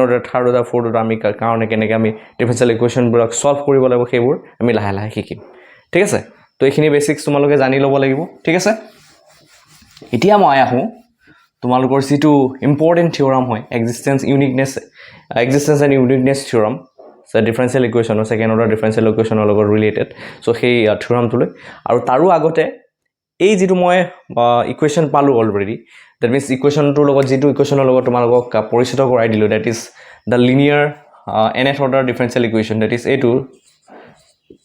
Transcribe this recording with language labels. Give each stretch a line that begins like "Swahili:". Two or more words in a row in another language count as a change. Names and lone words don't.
English: order third order fourth order
Assamese: আমি কাৰণে কেনেকৈ আমি
English: differential equations
Assamese: সলভ কৰিব লাগিব সেইবোৰ আমি লাহে লাহে শিকিম ঠিক আছে তো এইখিনি বেসিক্স তোমালোকে জানি লব লাগিব ঠিক আছে এতিয়া মই আহো তোমালোকৰ যেটো
English: important theorem
Assamese: হয়
English: existence and uniqueness theorem so differential equation or second order differential equation
Assamese: লগত related so সেই থিওৰামটো লৈ আৰু তাৰো আগতে এই যেটো মই ইকুৱেশ্যন পালো অলৰেডি
English: that means
Assamese: ইকুৱেশ্যনটোৰ লগত যেটো ইকুৱেশ্যনৰ লগত তোমালোকক পৰিচিত কৰাই দিলো
English: that is the linear nth order differential equation that is a2